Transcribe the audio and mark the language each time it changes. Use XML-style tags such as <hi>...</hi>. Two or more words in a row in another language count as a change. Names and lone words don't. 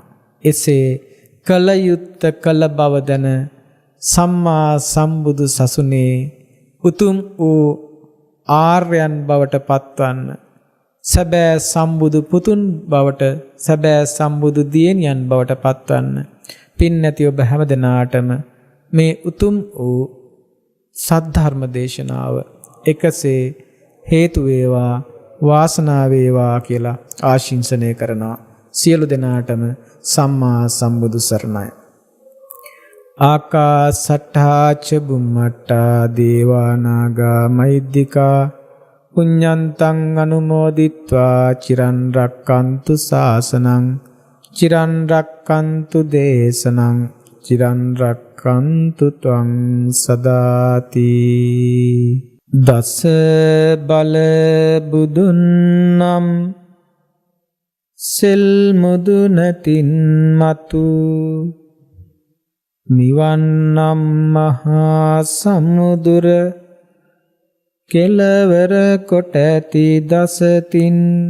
<si>එසේ කලයුත්ත කළ බව දැන සම්මා සම්බුදු සසුනේ උතුම් වූ ආර්යයන් බවට පත්වන්න, සැබෑ සම්බුදු පුතුන් බවට, සැබෑ සම්බුදු දියණියන් බවට පත්වන්න, පින් නැති ඔබ හැම දෙනාටම මේ උතුම් වූ සද්ධර්ම දේශනාව එකසේ හේතු වේවා වාසනාව වේවා කියලා ආශිංසනය කරනවා. සියලු දෙනාටම සම්මා සම්බුදු සරණයි.</si> <pi>ආකාසට්ඨා ච බුම්මට්ඨා දේවා නාග මහිද්దికා පුඤ්ඤන්තං අනුමෝදිත්වා චිරන් රක්칸තු ශාසනං චිරන් රක්칸තු දේශනං චිරන් රක්칸තු ත්වං සදාති.</pi> <si>දස බල බුදුන් නම් සෙල් මුදුනතින් මතු නිවන් නම් මහා සමුදුර කෙලවර කොට ඇති දසතින්</si>